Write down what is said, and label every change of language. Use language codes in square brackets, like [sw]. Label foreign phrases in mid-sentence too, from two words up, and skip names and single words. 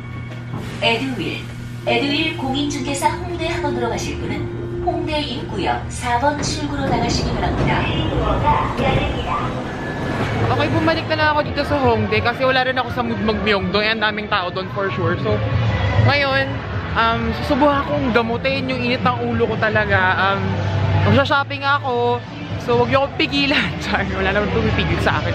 [ko] 에듀윌 공인중개사 홍대 학원으로 가실 분은 홍대 입구역 4번 출구로 나가시기 바랍니다. [tl] Okay, bumalik na lang ako dito sa Hongdae kasi wala rin ako sa mood mag-Myeongdong. Ang daming tao doon [en] for sure. [tl] So, ngayon, susubukan kong gamutin yung init ng ulo ko talaga. Magsha-shopping ako. So, huwag niyo akong pigilan. Char, wala naman pumipigil sa akin.